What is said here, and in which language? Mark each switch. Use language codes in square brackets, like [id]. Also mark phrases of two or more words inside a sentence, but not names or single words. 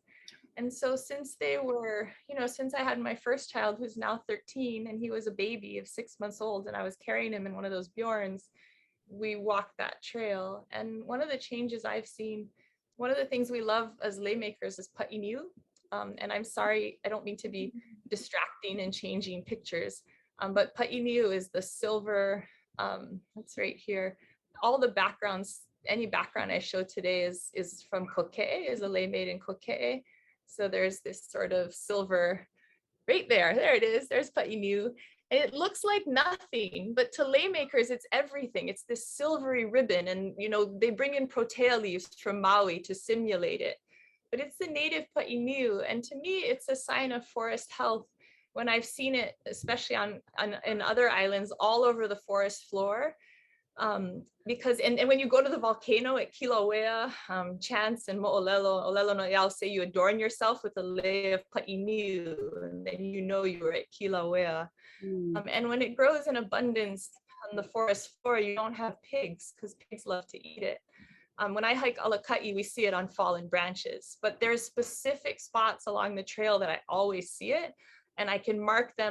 [en] And so since they were, since I had my first child, who's now 13, and he was a baby of 6 months old, and I was carrying him in one of those Bjorns, we walked that trail. And one of the changes I've seen, one of the things we love as laymakers is paʻiniu. And I'm sorry, I don't mean to be distracting and changing pictures, but paʻiniu is the silver, that's right here. All the backgrounds, any background I show today is from Koke'e, is a lay made in Koke'e. So there's this sort of silver right there. There it is. There's paʻiniu. And it looks like nothing, but to laymakers, it's everything. It's this silvery ribbon. And, they bring in protea leaves from Maui to simulate it. But it's the native paʻiniu. And to me, it's a sign of forest health when I've seen it, especially in other islands all over the forest floor. Because and when you go to the volcano at Kilauea, Chance and Mo'olelo no Iao say you adorn yourself with a lei of paʻiniu, and then you were at Kilauea. And when it grows in abundance on the forest floor, you don't have pigs, because pigs love to eat it. When I hike Alaka'i, we see it on fallen branches, but there's specific spots along the trail that I always see it, and I can mark them.